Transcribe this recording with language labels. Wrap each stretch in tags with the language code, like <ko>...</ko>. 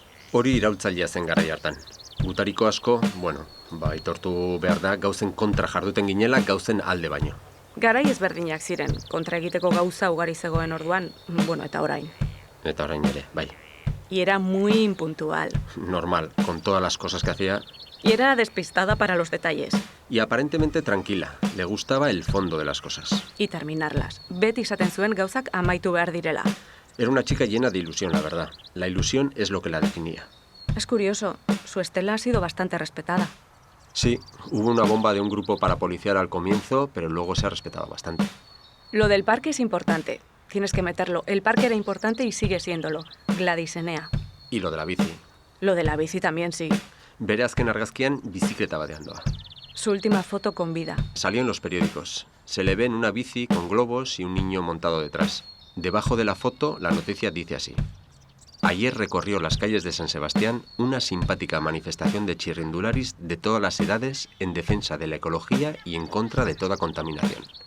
<eu>Hori iraultzailea zen garai hartan. Gutariko asko, aitortu behar da, gauzen kontra jarduten ginela, gauzen alde baino. Garai ezberdinak ziren, kontra egiteko gauza ugari zegoen orduan, eta orain. Eta orain ere, bai.</eu> <es>Y era muy impuntual. Normal, con todas las cosas que hacía. Y era despistada para los detalles. Y aparentemente tranquila, le gustaba el fondo de las cosas. Y terminarlas.</es> <eu>Beti esaten zuen gauzak amaitu behar direla.</eu> <es>Era una chica llena de ilusión, la verdad. La ilusión es lo que la definía. Es curioso, su estela ha sido bastante respetada. Sí, hubo una bomba de un grupo parapolicial al comienzo, pero luego se ha respetado bastante. Lo del parque es importante. Tienes que meterlo. El parque era importante y sigue siéndolo. Gladysenea. Y lo de la bici. Lo de la bici también, sí.</es> <eu>Bere azken argazkian bizikleta batean doa.</eu> <es>Su última foto con vida. Salió en los periódicos. Se le ve en una bici con globos y un niño montado detrás. Debajo de la foto, la noticia dice así. Ayer recorrió las calles de San Sebastián una simpática manifestación de chirrindularis de todas las edades en defensa de la ecología y en contra de toda contaminación.</es>